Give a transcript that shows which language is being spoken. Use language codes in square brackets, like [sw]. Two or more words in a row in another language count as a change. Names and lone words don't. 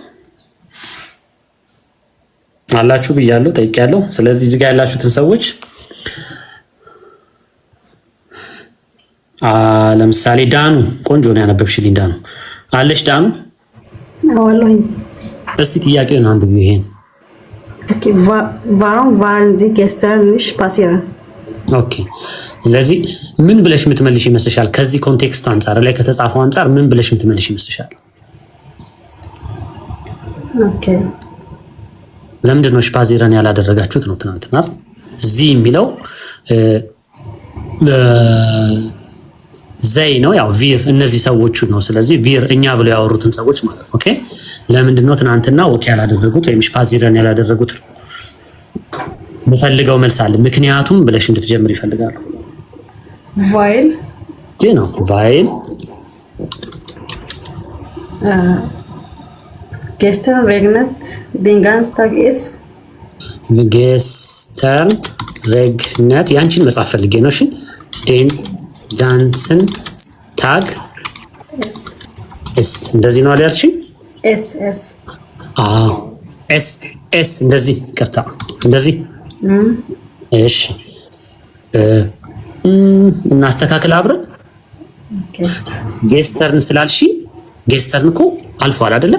[am] አላችሁ ብያለሁ ጠይቄያለሁ። ስለዚህ እዚህ ጋር ያላችሁትን ሰዎች ለምሳሌ ዳኑ ቆንጆ ነው ያነበብሽልኝ። ዳኑ አለሽ? ዳኑ አዋለሁኝ። እስቲ ጥያቄውን አንድ ጊዜ ይሄን [de] ኦኬ warum waren Sie gestern nicht spazieren? [am] ኦኬ ስለዚህ ምን ብለሽ የምትመልሽ ይመስልሻል? ከዚህ ኮንቴክስት አንፃር ላይ ከተጻፈው አንፃር ምን ብለሽ የምትመልሽ ይመስልሻል? ኦኬ ለምንድን ነው ስፓዚረን ያላደረጋችሁት ነው ትናንትና እዚህ የሚለው ዘይ ነው ያው ቪር እነዚህ ሰዎቹ ነው። ስለዚህ ቪር እኛ ብለው ያወሩትን ሰዎች ማለት ነው። ኦኬ ለምንድን ነው ትናንትና ወክ ያላደረጉት ወይም ስፓዚረን ያላደረጉት? የምፈልገው መልስ አለ። ምክንያቱም ብለሽ እንድትጀምር ይፈልጋሉ። [de] weil ነው weil gestern regnet den ganzen Tag ist gestern regnet [am] ያንቺን መጻፍ ፈልጌ ነው። እሺ [de] den ganzen Tag ist [am] እንደዚህ ነው ያልሽ? [de] es [am] es እንደዚህ ከርታ እንደዚህ እሺ እናስተካክል አብረን። ኦኬ ጌስተርን ስላልሽ ጌስተርን እኮ አልፏል አይደለ?